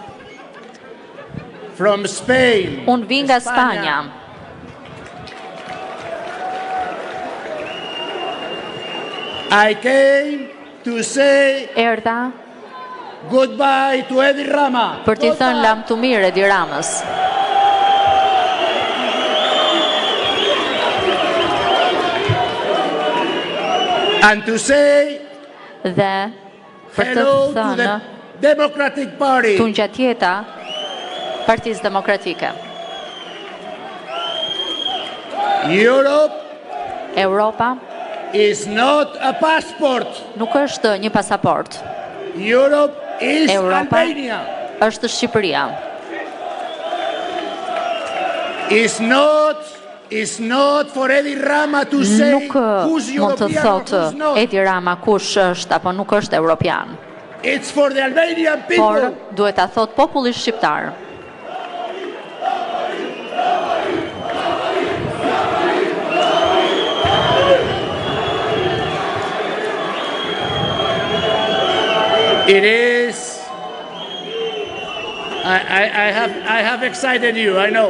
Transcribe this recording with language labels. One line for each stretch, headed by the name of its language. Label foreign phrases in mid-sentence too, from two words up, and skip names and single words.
English: from Spain.
Albanian: Unë vi nga Spanja.
English: I came to say
Albanian: Erdha
English: goodbye to Edi Rama.
Albanian: Për t'i thënë lam të mirë Edi Ramës.
English: And to say
Albanian: dhe për të thënë
English: Democratic Party.
Albanian: Të ngjatjeta Partisë Demokratike.
English: Europa is not a passport.
Albanian: Nuk është një pasaport.
English: Europe is Europa Albania.
Albanian: Është Shqipëria.
English: Is not for Edi Rama to say who's European or who's not.
Albanian: Edi Rama kush është apo nuk është europian.
English: It's for the Albanian people.
Albanian: Por duhet ta thot populli shqiptar.
English: It is. I have excited you, I know.